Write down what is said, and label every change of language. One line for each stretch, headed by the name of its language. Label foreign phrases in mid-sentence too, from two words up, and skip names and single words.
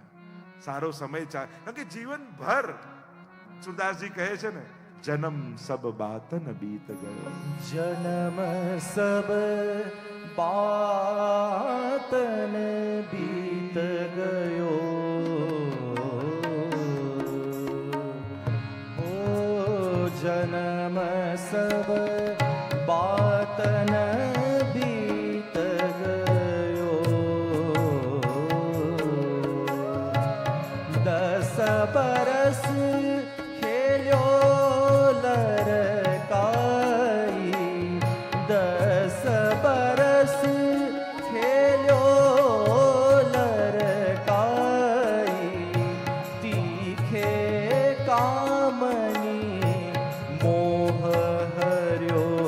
Gujarati: સારો સમય ચાલે, કારણ કે જીવન ભર સુરદાસજી કહે છે ને,
Braj: जन्म सब बातन बीत गयो, जन्म सब बातन बीत गयो, जन्म सब बात न बीत गयो। 10 बरस खेल्यो लड़काई, 10 बरस खेल्यो लड़काई, तीखे कामनी मोह हर्यो।